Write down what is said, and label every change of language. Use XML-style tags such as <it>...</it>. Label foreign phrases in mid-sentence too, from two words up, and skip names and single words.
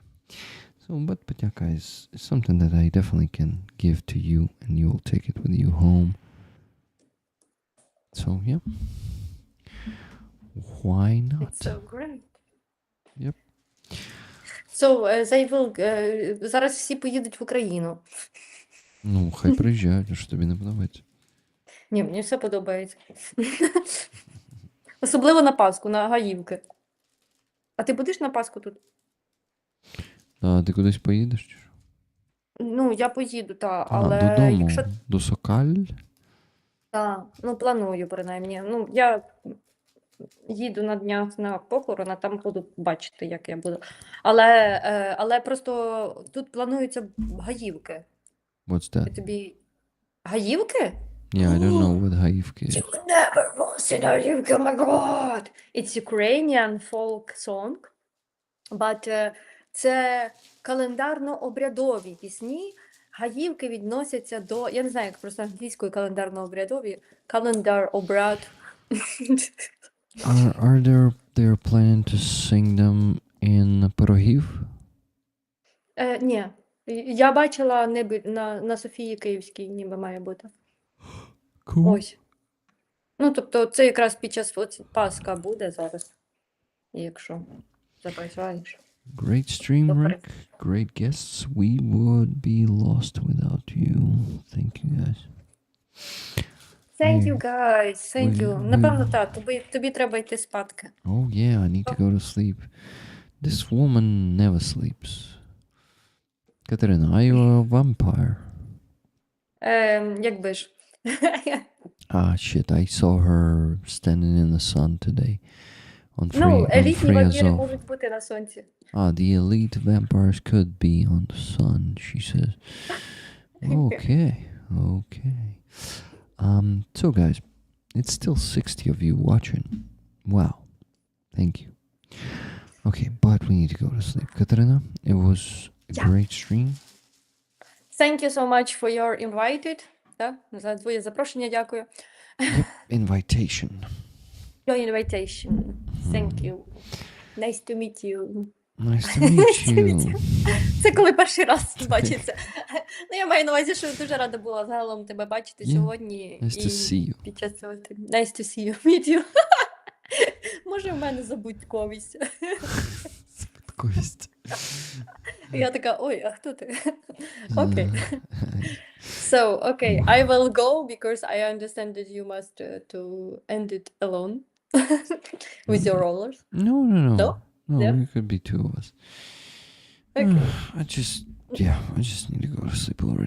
<en>So, but podyaka is something that I definitely can give to you, and you will take it with you home. So yeah, why not? It's so great. Yep. So, they will,</en> <uk>зараз всі поїдуть в Україну. Ну, хай приїжджають, що тобі не подобається. Ні, мені все подобається. Особливо на Пасху, на Гаївки. А ти будеш на Пасху тут? А ти кудись поїдеш? Чи що? Ну, я поїду, але додому, якщо... до Сокаль? Так, ну, планую, принаймні. Ну, я їду на днях на похорон, а там буду бачити, як я буду. Але просто тут плануються Гаївки.</uk> <en>What's</en> <uk>Я</uk> <en>that?</en> <uk>тобі... Гаївки?</uk> <en>Yeah, I don't know what Гаївки is. You never will see Гаївки, oh my god! It's Ukrainian folk song, but</en> <uk>це календарно-обрядові пісні. Гаївки відносяться до, я не знаю, як просто англійською календарно-обрядові, календар-обряд.</uk> <en>Are they're planning to sing them in Пирогів?</en> <uk>Ні, Я бачила на Софії Київській, ніби має бути.</uk> <en>Cool.</en> <uk>Ось. Ну, тобто, це якраз під час Пасха буде зараз, якщо забажаєш.</uk> <en>Great stream,</en> <uk>Добре.</uk> <en>Rick. Great guests. We would be lost without you. Thank you, guys. Thank I- you, guys. Thank we- you.</en> <uk>Напевно,</uk> <en>we-</en> <uk>так. Тобі треба йти спадки.</uk> <en>Oh, yeah, I need to go to sleep. This woman never sleeps. Katerina, are you a vampire?</en> <uk>Якби ж.</uk> <en>Ah, shit, I saw her standing in the sun today. On</en> <uk>Ну,</uk> <en>free, on</en> <uk>елітні</uk> <en>free</en> <uk>вампіри</uk> <en>Azov.</en> <uk>можуть бути на сонці.</uk> <en>Ah, the elite vampires could be on the sun, she says. Okay, okay. So guys, it's still 60 of you watching. Wow. Thank you. Okay, but we need to go to sleep. Katarina, it was a Yeah. great stream. Thank you so much for your invited.</en> <uk>Да? За твоє запрошення, дякую.</uk> <en>Yep, invitation. Your invitation. Thank you. Nice to meet you. Nice to meet you.</en> <uk>Це коли перший раз бачиться. Ну, я маю на увазі, що дуже рада була загалом тебе бачити</uk> <en>Yeah.</en> <uk>сьогодні.</uk> <en>Nice to see you.</en> <uk>Під час цього</uk> <en>Nice to see you. Meet you.</en> <uk>Може, в мене забудьковість. Кость. Я така, ой, а хто ти? Окей.</uk> <en>So, okay, I will go because I understand that you must to end it alone with your rollers. No, no, no. No? No, Yeah? it could be two of us. Okay. I just need to go to sleep already.</en>